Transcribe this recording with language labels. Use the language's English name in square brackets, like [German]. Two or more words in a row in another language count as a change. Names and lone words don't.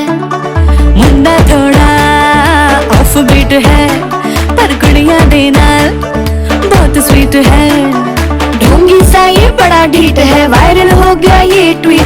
[Hindi] मुंडा थोड़ा [English] off beat [Hindi] है पर [Punjabi] ਕੁੜੀਆਂ ਦੇ ਨਾਲ [Hindi] बहुत स्वीट है। ढोंगी सा ये बड़ा ढीठ है वायरल हो गया ये ट्वीट